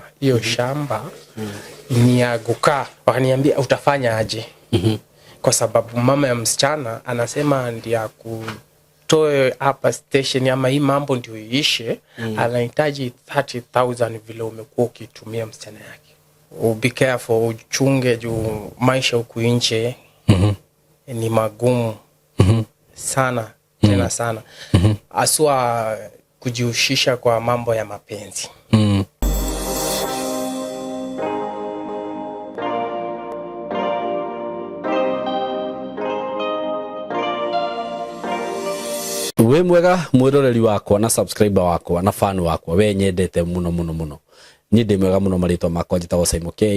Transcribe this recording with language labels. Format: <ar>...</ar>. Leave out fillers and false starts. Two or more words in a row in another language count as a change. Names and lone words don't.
<sw>Hiyo shamba ni ya kukaa. Wakaniambia utafanya aje? Kwa sababu mama ya msichana anasema ndio kutoe hapa station ama hii mambo ndio iishe, anahitaji 30,000 vile umekuwa ukitumia msichana yake.</sw> <en>Be careful,</en> <sw>uchunge juu maisha huku nje ni magumu sana, tena sana. Aswa kujihusisha kwa mambo ya mapenzi.</sw> <ki>We mwega mwiroreri wakwa na subscriber wakwa na fan wakwa we nyendete muno ni ndi mwega muno marito makwa njitagwo Simon K.</ki>